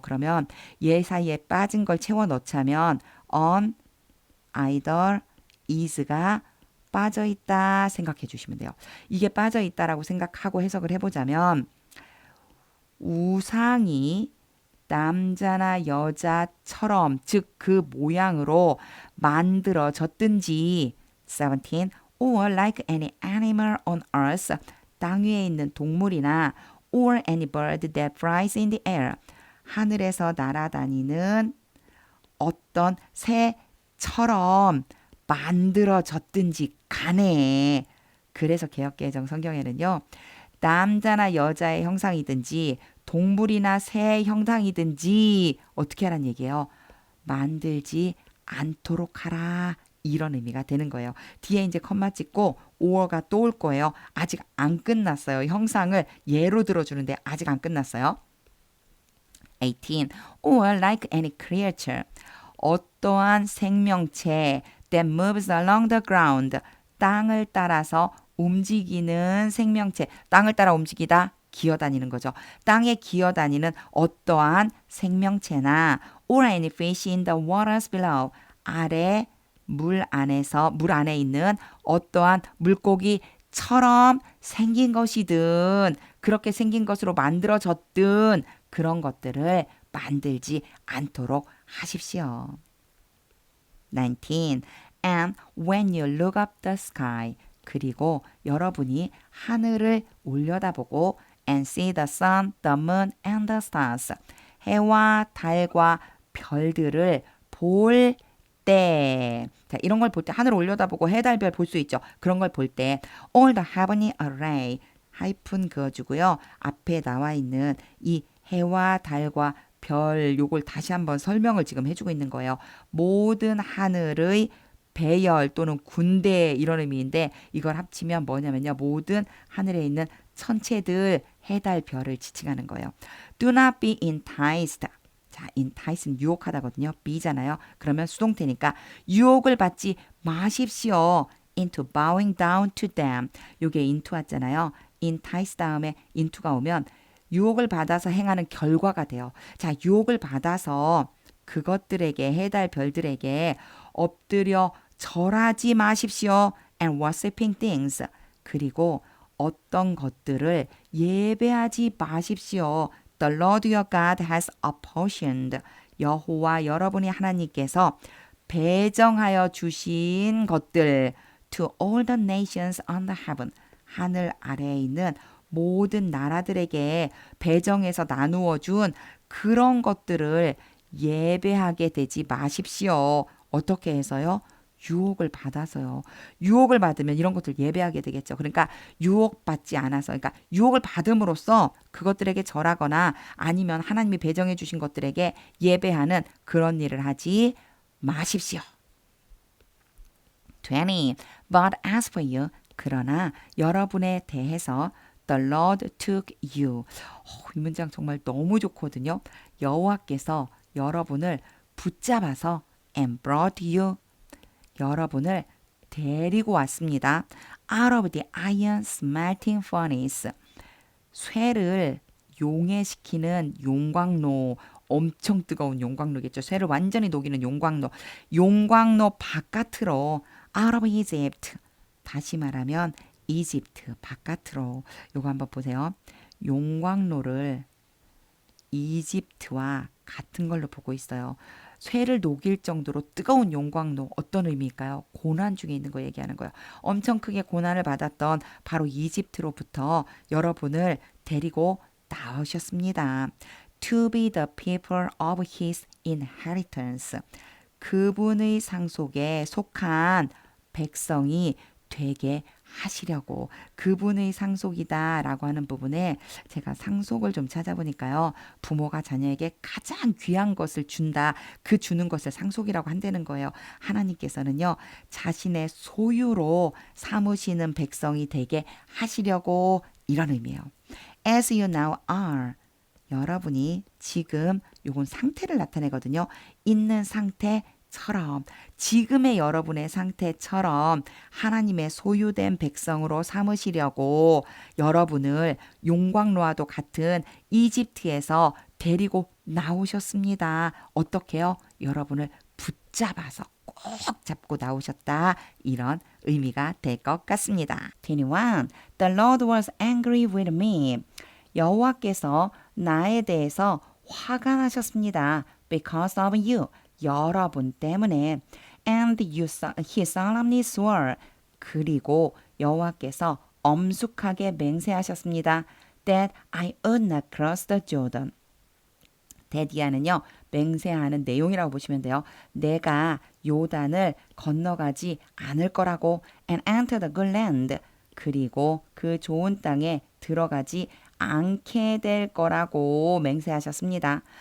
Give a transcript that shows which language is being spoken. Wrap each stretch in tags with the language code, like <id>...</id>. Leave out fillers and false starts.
<ko>그러면 얘 사이에 빠진 걸 채워 넣자면</ko> <en>on, either, is</en> <ko>가 빠져있다 생각해 주시면 돼요. 이게 빠져있다라고 생각하고 해석을 해보자면 우상이 남자나 여자처럼 즉 그 모양으로 만들어졌든지 17.</ko> <en>or like any animal on earth</en> <ko>땅 위에 있는 동물이나</ko> <en>or any bird that flies in the air</en> <ko>하늘에서 날아다니는 어떤 새처럼 만들어졌든지 간에 그래서 개역개정 성경에는요. 남자나 여자의 형상이든지 동물이나 새의 형상이든지 어떻게 하라는 얘기예요? 만들지 않도록 하라. 이런 의미가 되는 거예요. 뒤에 이제 컴마 찍고 or가 또 올 거예요. 아직 안 끝났어요. 형상을 예로 들어주는데 아직 안 끝났어요.</ko> <en>18. or like any creature.</en> <ko>어떠한 생명체</ko> <en>that moves along the ground.</en> <ko>땅을 따라서 움직이는 생명체. 땅을 따라 움직이다. 기어다니는 거죠. 땅에 기어다니는 어떠한 생명체나</ko> <en>or any fish in the waters below.</en> <ko>아래 물 안에 있는 어떠한 물고기처럼 생긴 것이든 그렇게 생긴 것으로 만들어졌든 그런 것들을 만들지 않도록 하십시오.</ko> <en>19. And when you look up the sky.</en> <ko>그리고 여러분이 하늘을 올려다보고</ko> <en>and see the sun, the moon, and the stars.</en> <ko>해와 달과 별들을 볼 때. 자, 이런 걸 볼 때 하늘 올려다보고 해, 달, 별 볼 수 있죠. 그런 걸 볼 때</ko> <en>all the heavenly array.</en> <ko>하이픈 그어주고요. 앞에 나와 있는 이 해와 달과 별 요걸 다시 한번 설명을 지금 해주고 있는 거예요. 모든 하늘의 배열 또는 군대 이런 의미인데 이걸 합치면 뭐냐면요. 모든 하늘에 있는 천체들 해달 별을 지칭하는 거예요.</ko> <en>Do not be enticed.</en> <ko>자, entice는 유혹하다거든요. be잖아요. 그러면 수동태니까 유혹을 받지 마십시오.</ko> <en>into bowing down to them.</en> <ko>요게 into 왔잖아요. entice 다음에 into가 오면 유혹을 받아서 행하는 결과가 돼요. 자, 유혹을 받아서 그것들에게 해달 별들에게 엎드려 절하지 마십시오.</ko> <en>and worshiping things.</en> <ko>그리고 어떤 것들을 예배하지 마십시오.</ko> <en>The Lord your God has apportioned.</en> <ko>여호와 여러분의 하나님께서 배정하여 주신 것들</ko> <en>to all the nations under heaven.</en> <ko>하늘 아래에 있는 모든 나라들에게 배정해서 나누어 준 그런 것들을 예배하게 되지 마십시오. 어떻게 해서요? 유혹을 받아서요. 유혹을 받으면 이런 것들 예배하게 되겠죠. 그러니까 유혹받지 않아서, 그러니까 유혹을 받음으로써 그것들에게 절하거나 아니면 하나님이 배정해 주신 것들에게 예배하는 그런 일을 하지 마십시오. 20.</ko> <en>But as for you,</en> <ko>그러나 여러분에 대해서</ko> <en>The Lord took you.</en> <ko>이 문장 정말 너무 좋거든요. 여호와께서 여러분을 붙잡아서</ko> <en>and brought you.</en> <ko>여러분을 데리고 왔습니다.</ko> <en>Out of the iron smelting furnace.</en> <ko>쇠를 용해시키는 용광로. 엄청 뜨거운 용광로겠죠. 쇠를 완전히 녹이는 용광로. 용광로 바깥으로</ko> <en>out of Egypt.</en> <ko>다시 말하면 이집트 바깥으로. 요거 한번 보세요. 용광로를 이집트와 같은 걸로 보고 있어요. 쇠를 녹일 정도로 뜨거운 용광로. 어떤 의미일까요? 고난 중에 있는 거 얘기하는 거예요. 엄청 크게 고난을 받았던 바로 이집트로부터 여러분을 데리고 나오셨습니다.</ko> <en>To be the people of his inheritance.</en> <ko>그분의 상속에 속한 백성이 되게 하시려고. 그분의 상속이다 라고 하는 부분에 제가 상속을 좀 찾아보니까요. 부모가 자녀에게 가장 귀한 것을 준다. 그 주는 것을 상속이라고 한다는 거예요. 하나님께서는요. 자신의 소유로 삼으시는 백성이 되게 하시려고 이런 의미예요.</ko> <en>As you now are.</en> <ko>여러분이 지금 요건 상태를 나타내거든요. 있는 상태처럼 지금의 여러분의 상태처럼 하나님의 소유된 백성으로 삼으시려고 여러분을 용광로와도 같은 이집트에서 데리고 나오셨습니다. 어떻게요? 여러분을 붙잡아서 꼭 잡고 나오셨다. 이런 의미가 될 것 같습니다. 21.</ko> <en>The Lord was angry with me.</en> <ko>여호와께서 나에 대해서 화가 나셨습니다.</ko> <en>Because of you.</en> <ko>여러분 때문에.</ko> <en>And he solemnly swore.</en> <ko>그리고 여호와께서 엄숙하게 맹세하셨습니다.</ko> <en>That I would not cross the Jordan.</en> <ko>대디아는요. 맹세하는 내용이라고 보시면 돼요. 내가 요단을 건너가지 않을 거라고.</ko> <en>And enter the good land.</en> <ko>그리고 그 좋은 땅에 들어가지 않게 될 거라고 맹세하셨습니다.</ko>